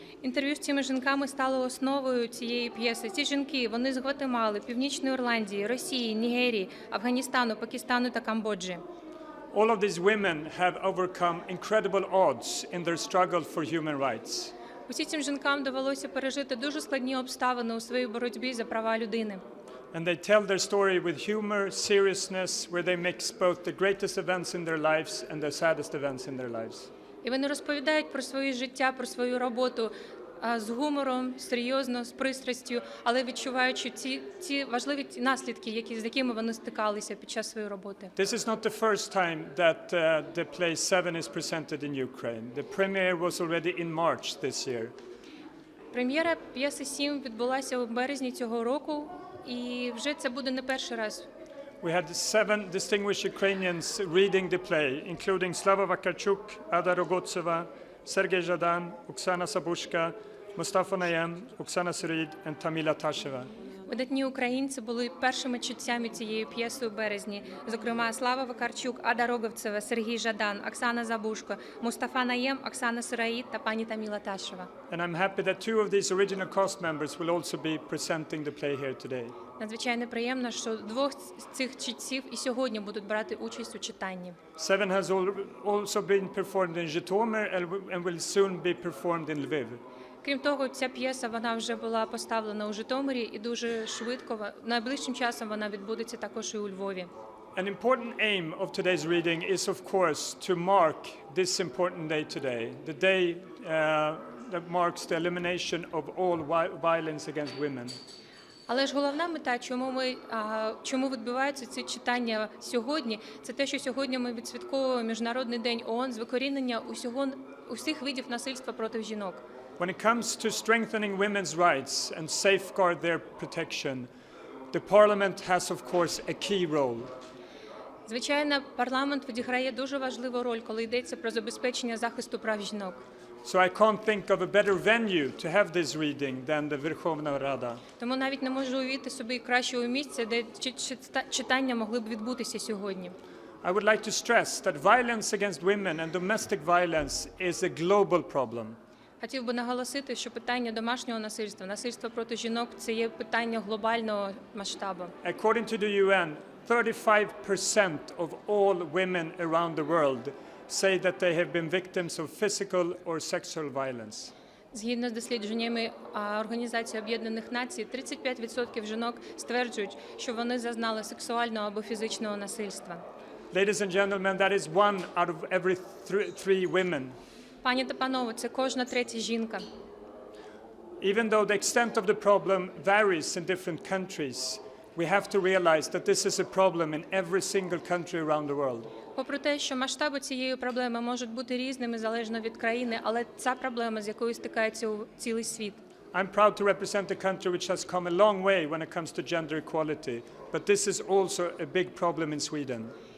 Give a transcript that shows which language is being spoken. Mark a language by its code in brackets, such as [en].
[uk] Інтерв'ю з цими жінками стало основою цієї п'єси. Ці жінки, вони з Гватемали, Північної Ірландії, Росії, Нігерії, Афганістану, Пакистану та Камбоджі. [en] All of these women have overcome incredible odds in their struggle for human rights. [uk] Усі цим жінкам довелося пережити дуже складні обставини у своїй боротьбі за права людини. [en] And they tell their story with humor, seriousness, where they mix both the greatest events in their lives and the saddest events in their lives. [uk] І вони розповідають про своє життя, про свою роботу з гумором, серйозно, з пристрастю, але відчуваючи ці важливі наслідки, з якими вони стикалися під час своєї роботи. [en] This is not the first time that the play Seven is presented in Ukraine. The premiere was already in March this year. [uk] Прем'єра п'єси «Сім» відбулася у березні цього року, і вже це буде не перший раз. [en] We had 7 distinguished Ukrainians reading the play, including Slava Vakarchuk, Ada Rogotseva, Sergei Zhadan, Oksana Sabushka, Mustafa Nayem, Oksana Syrid and Tamila Tasheva. [uk] Видатні українці були першими читцями цієї п'єси у березні. Зокрема, Слава Вакарчук, Ада Роговцева, Сергій Жадан, Оксана Забушко, Мустафа Наєм, Оксана Сираїд та пані Таміла Ташева. [en] And I'm happy that 2 of these original cast members will also be presenting the play here today. [uk] Надзвичайно приємно, що 2 з цих читців і сьогодні будуть брати участь у читанні. [en] Seven has also been performed in Zhytomyr and will soon be performed in Lviv. [uk] Крім того, ця п'єса вона вже була поставлена у Житомирі і дуже швидко, найближчим часом вона відбудеться також і у Львові. [en] An important aim of today's reading is, of course, to mark this important day today, the day that marks the elimination of all violence against women. [uk] Але ж головна мета, чому відбуваються ці читання сьогодні, це те, що сьогодні ми відсвятковуємо Міжнародний день ООН з викорінення усіх видів насильства проти жінок. [en] When it comes to strengthening women's rights and safeguard their protection, the Parliament has, of course, a key role. [uk] Звичайно, парламент відіграє дуже важливу роль, коли йдеться про забезпечення захисту прав жінок. [en] So I can't think of a better venue to have this reading than the Верховна Рада. [uk] Тому навіть не можу уявити собі кращого місця, де читання могли б відбутися сьогодні. [en] I would like to stress that violence against women and domestic violence is a global problem. [uk] Хотів би наголосити, що питання домашнього насильства, насильства проти жінок – це є питання глобального масштабу. [en] According to the UN, 35% of all women around the world say that they have been victims of physical or sexual violence. [uk] Згідно з дослідженнями Організації Об'єднаних Націй, 35% жінок стверджують, що вони зазнали сексуального або фізичного насильства. [en] Ladies and gentlemen, that is 1 out of every 3 women. [uk] Пані та панове, це кожна третя жінка. [en] Even though the extent of the problem varies in different countries, we have to realize that this is a problem in every single country around the world. [uk] Попри те, що масштаби цієї проблеми можуть бути різними залежно від країни, але ця проблема, з якою стикається цілий світ. [en] I'm proud to represent a country which has come a long way when it comes to gender equality, but this is also a big problem in Sweden.